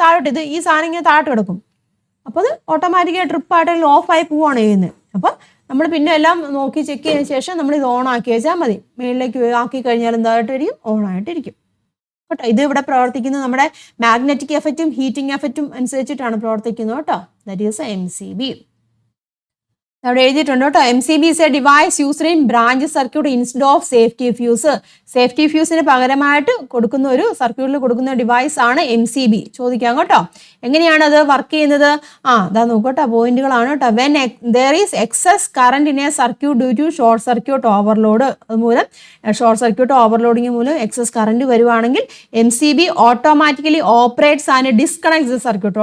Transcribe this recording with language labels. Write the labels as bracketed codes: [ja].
[ml] താഴോട്ട് ഈ സാധനം ഇങ്ങനെ താഴോട്ട് കിടക്കും. അപ്പോൾ അത് ഓട്ടോമാറ്റിക്കായി ട്രിപ്പായിട്ട് ഓഫായി പോവുകയാണ് ചെയ്യുന്നത്. അപ്പം നമ്മൾ പിന്നെ എല്ലാം നോക്കി ചെക്ക് ചെയ്തതിന് ശേഷം നമ്മൾ ഇത് ഓൺ ആക്കി വെച്ചാൽ മതി. മുകളിലേക്ക് ആക്കി കഴിഞ്ഞാൽ എന്തായിട്ടിരിക്കും? ഓൺ ആയിട്ടിരിക്കും കേട്ടോ. ഇത് ഇവിടെ പ്രവർത്തിക്കുന്നത് നമ്മുടെ മാഗ്നറ്റിക് എഫക്റ്റും ഹീറ്റിംഗ് എഫക്റ്റും അനുസരിച്ചിട്ടാണ് പ്രവർത്തിക്കുന്നത് കേട്ടോ. [en] That is MCB. [ml] അവിടെ എഴുതിയിട്ടുണ്ട് കേട്ടോ. [en] MCB is a device used in branch circuit instead of safety fuse. [ml] Safety ഫ്യൂസിന് പകരമായിട്ട് കൊടുക്കുന്ന ഒരു സർക്യൂട്ടിൽ കൊടുക്കുന്ന ഡിവൈസ് ആണ് MCB. ചോദിക്കാം കേട്ടോ. എങ്ങനെയാണ് അത് വർക്ക് ചെയ്യുന്നത്? അതാ നോക്കട്ടോ, പോയിന്റുകളാണ് കേട്ടോ. [en] when there is excess current in a circuit due to short circuit overload, [ml] അതുമൂലം ഷോർട്ട് സർക്യൂട്ട് ഓവർലോഡിങ് മൂലം എക്സസ് കറണ്ട് വരുവാണെങ്കിൽ [en] MCB automatically operates and disconnects the circuit.